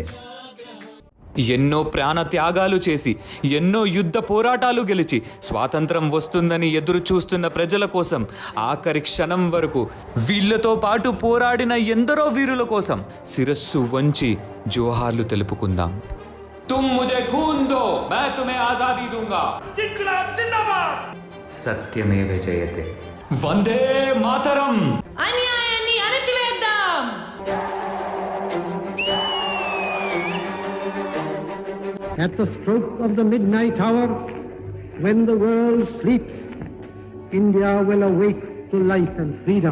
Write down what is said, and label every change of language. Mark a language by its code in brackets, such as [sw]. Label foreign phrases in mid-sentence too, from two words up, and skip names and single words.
[te] ఎన్నో ప్రాణ త్యాగాలు చేసి, ఎన్నో యుద్ధ పోరాటాలు గెలిచి స్వాతంత్రం వస్తుందని ఎదురు చూస్తున్న ప్రజల కోసం ఆఖరి క్షణం వరకు వీళ్లతో పాటు పోరాడిన ఎందరో వీరుల కోసం శిరస్సు వంచి జోహార్లు తెలుపుకుందాం. [hi] తుమ్ ముझे खून दो, मैं तुम्हें आजादी दूंगा. इंक़लाब ज़िंदाबाद. [sa] सत्यमेव जयते. [te] వందే మాతరం. అన్యాయాన్ని అణచివేద్దాం. [en] At the stroke of the midnight hour, when the world sleeps, India will awake to life and freedom.